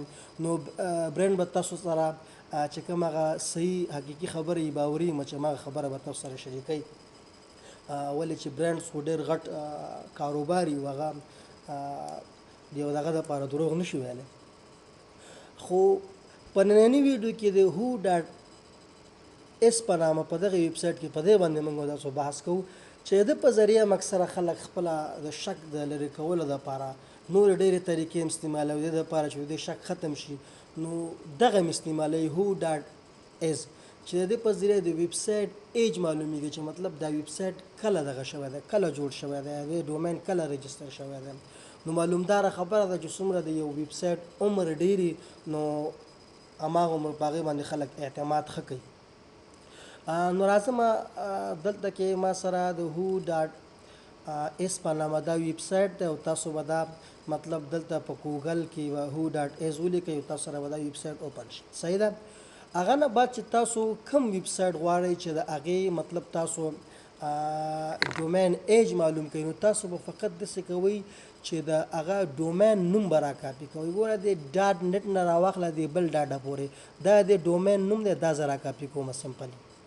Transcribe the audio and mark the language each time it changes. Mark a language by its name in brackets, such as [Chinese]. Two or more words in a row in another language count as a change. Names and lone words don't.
[Pashto] نو برانډ به تاسو سره چې کوم هغه صحیح حقیقي خبره یې باوري چې هماغه خبره به تاسو سره شریکوي، ولې چې برانډ خو ډېر غټ کاروبار وي، هغه د یو دغه دپاره دروغ نه شي ویلی. خو په نننۍ ویډیو کې د who.is په نامه په دغه ویب سایټ کې په دې باندې موږ تاسو بحث کوو چې د په ذریعه اکثره خلک خپله د شک د لرې کولو دپاره نورې ډېرې طریقې استعمالوي، د دې دپاره چې د دې شک ختم شي. نو دغه م استعمالوي who.is چې د دې په ذریعه د [English] website age [Pashto] معلومیږي چې مطلب دا ویب سایټ کله دغه شوی دی، کله جوړ شوی دی، د ډومین کله رجسټر شوی دی. نو معلومداره خبره ده چې څومره د یو ویب سایټ عمر ډېري، نو هماغه عمر په هغې باندې خلک اعتماد ښه کوي. نو راځم دلته کې ما سره د who.is په نامه دا ویب سایټ دی او تاسو به دا مطلب دلته په ګوګل کې who.is ولیکئ او تاسو سره به دا ویب سایټ اوپن شي. صحیح ده؟ هغه نه بعد چې تاسو کوم ویب سایټ غواړئ چې د هغې مطلب تاسو [English] domain age [Pashto] معلوم کړئ، نو تاسو به فقط داسې کوئ چې د هغه ډومین نوم به را کاپي کوئ. ګوره د ډاټ نټ نه راواخله د بل ډاټه پورې، دا د ډومین نوم دی، دا زه را کاپي کومه سمپلي.